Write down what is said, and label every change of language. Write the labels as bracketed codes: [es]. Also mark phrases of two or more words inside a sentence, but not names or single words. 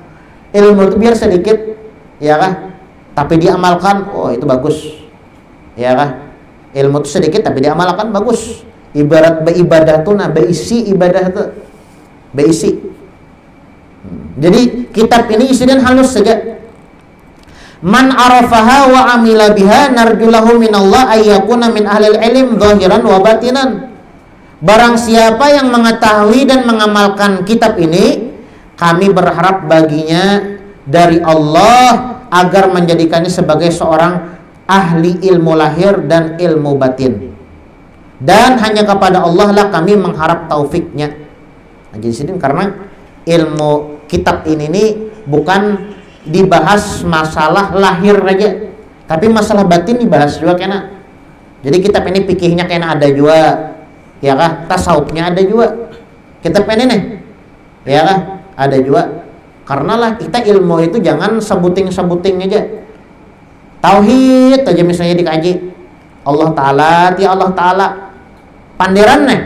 [bjn] Ilmu itu biar sedikit, ya kah? Tapi diamalkan, oh itu bagus. Ya kah? Ilmu itu sedikit tapi diamalkan bagus. Ibarat beribadah tuh nah berisi ibadah tuh. Berisi. Jadi kitab ini isinya halus saja. [ar] من عرفها وعمل بها نرجو له من الله أن يكون من أهل العلم ظاهرا وباطنا. [bjn] Barang siapa yang mengetahui dan mengamalkan kitab ini, kami berharap baginya dari Allah agar menjadikannya sebagai seorang ahli ilmu lahir dan ilmu batin. Dan hanya kepada Allah lah kami mengharap taufiknya. Nah, jadi sini karena ilmu kitab ini bukan dibahas masalah lahir aja, tapi masalah batin dibahas juga kena. Jadi kitab ini fikihnya kena ada juga, ya kah? Tasawufnya ada juga. Kitab ini nih, ya kah? Ada juga. Karena lah kita ilmu itu jangan sebuting aja. Tauhid aja misalnya dikaji. Allah Ta'ala, ti Allah Ta'ala. Pandiran nih.